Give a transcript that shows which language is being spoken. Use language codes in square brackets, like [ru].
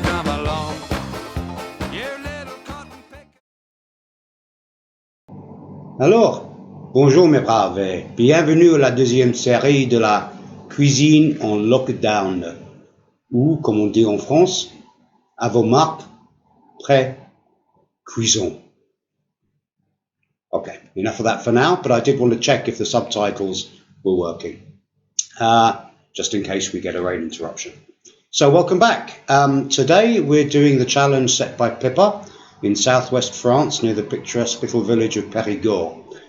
[en] Come along, you little cotton picker. [fr] Alors, bonjour mes braves et bienvenue à la deuxième série de la cuisine en lockdown, ou comme on dit en France, à vos marques, prêt, cuisson. [en] Okay, enough of that for now, but I did want to check if the subtitles were working, just in case we get a rain interruption. So welcome back. Today we're doing the challenge set by Pippa in southwest France near the picturesque little village of Périgord.